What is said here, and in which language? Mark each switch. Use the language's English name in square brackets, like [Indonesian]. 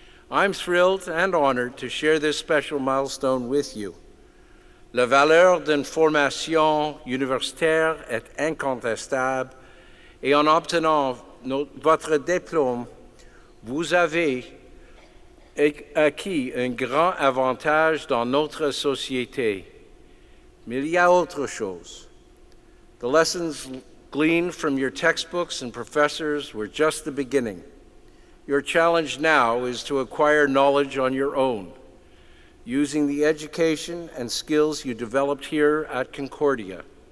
[English] I'm thrilled and honored to share this special milestone with you. [French] La valeur d'une formation universitaire est incontestable et en obtenant votre diplôme, vous avez acquis un grand avantage dans notre société. Mais il y a autre chose. [English] The lessons gleaned from your textbooks and professors were just the beginning. Your challenge now is to acquire knowledge on your own, using the education and skills you developed here at Concordia.